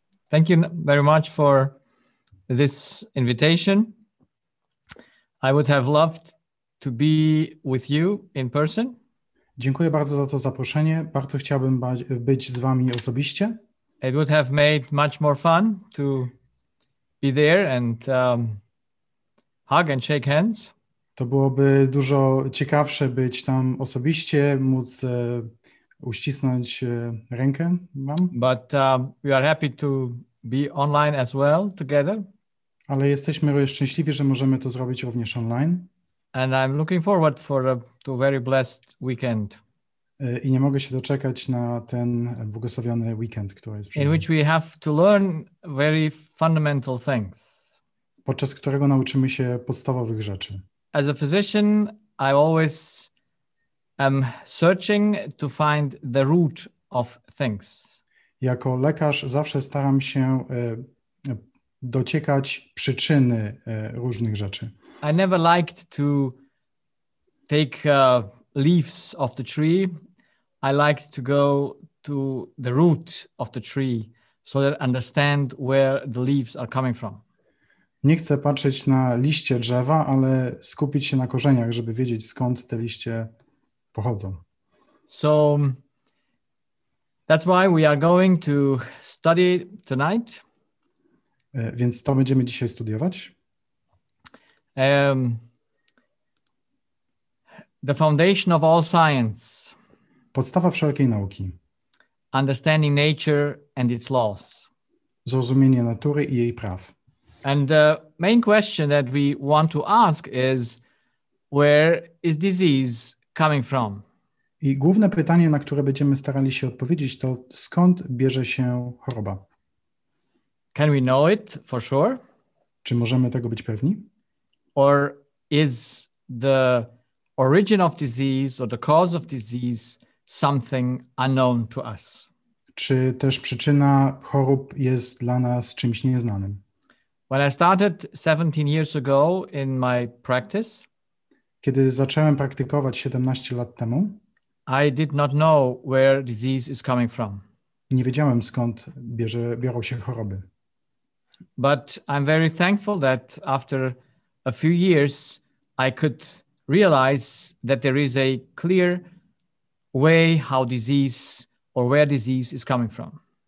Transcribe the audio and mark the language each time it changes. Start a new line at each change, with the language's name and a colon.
English: Thank you very much for this invitation. I would have loved to be with you in person.
Polish: Dziękuję bardzo za to zaproszenie. Bardzo chciałbym być z wami osobiście.
English: It would have made much more fun to be there and hug and shake hands.
Polish: To byłoby dużo ciekawsze być tam osobiście, móc uścisnąć rękę wam.
English: But we are happy to be online as well together.
Polish: Ale jesteśmy szczęśliwi, że możemy to zrobić również online.
English: And I'm looking forward to a very blessed weekend.
Polish: I nie mogę się doczekać na ten błogosławiony weekend, który jest przed nami.
English: In which we have to learn very fundamental things.
Polish: Podczas którego nauczymy się podstawowych rzeczy.
English: As a physician, I always am searching to find the root of things.
Polish: Jako lekarz zawsze staram się dociekać przyczyny różnych rzeczy.
English: I never liked to take leaves of the tree. I liked to go to the root of the tree so that I understand where the leaves are coming from.
Polish: Nie chcę patrzeć na liście drzewa, ale skupić się na korzeniach, żeby wiedzieć, skąd te liście pochodzą.
English: So that's why we are going to study tonight.
Polish: Więc to będziemy dzisiaj studiować.
English: The foundation of all science.
Polish: Podstawa wszelkiej nauki.
English: Understanding nature and its laws.
Polish: Zrozumienie natury i jej praw.
English: And the main question that we want to ask is, where is disease coming from?
Polish: I główne pytanie, na które będziemy starali się odpowiedzieć, to skąd bierze się choroba?
English: Can we know it for sure?
Polish: Czy możemy tego być pewni?
English: Or is the origin of disease or the cause of disease something unknown to us?
Polish: Czy też przyczyna chorób jest dla nas czymś nieznanym?
English: When I started 17 years ago in my practice,
Polish: Kiedy zacząłem praktykować 17 lat temu,
English: I did not know where disease is coming from.
Polish: nie wiedziałem, skąd biorą się choroby.
English: But I'm very thankful that after a few years, I could realize that there is a clear way how disease or where disease is coming from.